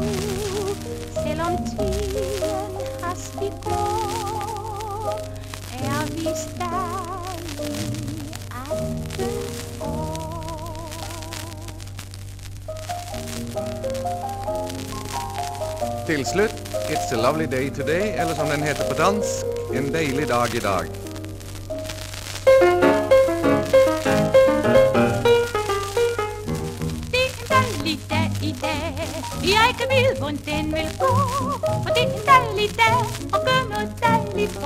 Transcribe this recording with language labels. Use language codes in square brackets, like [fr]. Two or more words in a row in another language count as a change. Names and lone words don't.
[da] Selvom tiden hastigt går, er vi stadig 18 år. Til slut, [en] It's a lovely day today, [da] eller som den heter på dansk, en dejlig dag i dag. Det er en dejlig dag i dag, jeg kan vide, hvor den vil gå. For det er en dejlig dag, og gør noget dejligt på.